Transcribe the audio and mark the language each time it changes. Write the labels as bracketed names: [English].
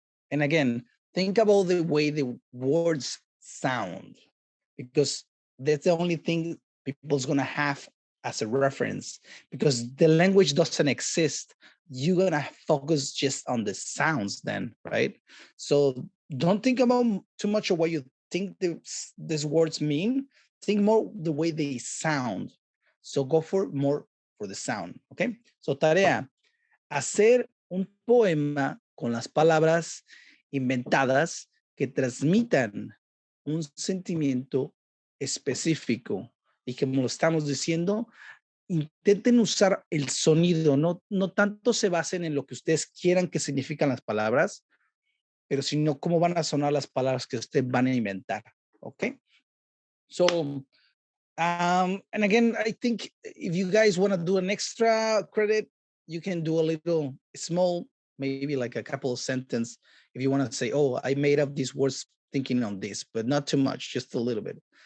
[English] And again, think about the way the words sound, because that's the only thing people's gonna have as a reference, because the language doesn't exist. You're gonna focus just on the sounds then, right? So don't think about too much of what you think these words mean. Think more the way they sound. So go for more for the sound, okay? [Spanish] So tarea, hacer un poema con las palabras inventadas que transmitan un sentimiento específico. Y como lo estamos diciendo, intenten usar el sonido, no tanto se basen en lo que ustedes quieran que significan las palabras, pero sino cómo van a sonar las palabras que ustedes van a inventar. [English] Okay? So, and again, I think if you guys want to do an extra credit, you can do a little small, maybe like a couple of sentences. If you want to say, oh, I made up these words thinking on this, but not too much, just a little bit.